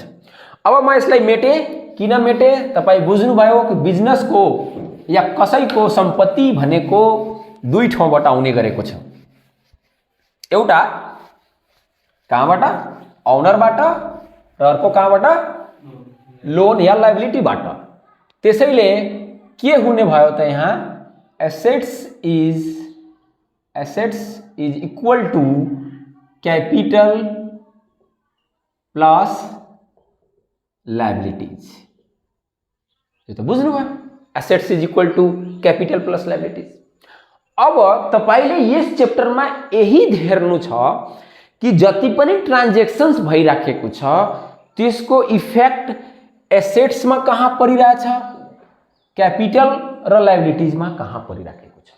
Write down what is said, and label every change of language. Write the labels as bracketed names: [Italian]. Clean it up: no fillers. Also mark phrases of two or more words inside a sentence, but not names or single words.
[Nepali] अब म यसलाई मेटे, किन मेटे तपाई बुझ्नुभयो कि बिजनेसको या कसैको सम्पत्ति भनेको दुई ठाउँबाट आउने गरेको छ। एउटा कहाँबाट, ओनरबाट, र अर्को कहाँबाट, लोन या लायबिलिटीबाट। त्यसैले के हुने भयो त यहाँ [English] Assets is equal to capital plus liabilities. [Nepali] यो त बुझ्नु भयो, [English] Assets is equal to capital plus liabilities. [Nepali] अब तपाईले यस च्याप्टरमा यही हेर्नु छ कि जति पनि ट्रान्जेक्सन्स भइराखेको छ त्यसको इफेक्ट एसेट्समा कहाँ परिरहेछ, क्यापिटल र लायबिलिटीजमा कहाँ परिराखेको छ।